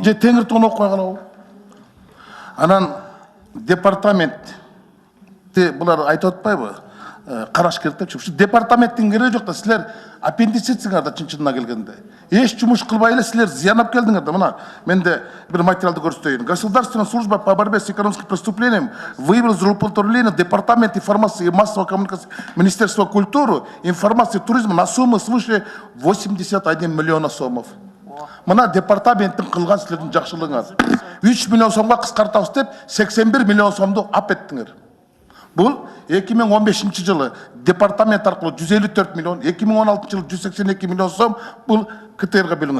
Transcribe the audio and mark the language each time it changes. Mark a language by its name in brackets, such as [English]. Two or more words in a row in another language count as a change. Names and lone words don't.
[Kyrgyz] Же Теңир тоону окуй калабы? Анан департаментти булар айтып атпайбы? Караш керек деп. Ушу департаменттин кереги жок да, силер аппендицитсиңер да чын-чынына келгенде. Эч жумуш кылбай эле силер зыян алып келдиңер да. Мына менде бир материалды көрсөтөйүн. [Russian] Государственная служба по борьбе с экономическим преступлением выявила злоупотребление департамент информации и массовой коммуникации Министерства культуры, информации и туризма на сумму свыше 81 миллиона сомов. [Kyrgyz] Мына департаменттин кылган силердин жакшылыгыңар. 3 миллион сомго кыскартабыз деп 81 миллион сомду ап еттиңер. Бул 2015 жылы департамент аркылуу 154 миллион, 2016 жылы 182 миллион сом бул КТРге бөлүнгөн.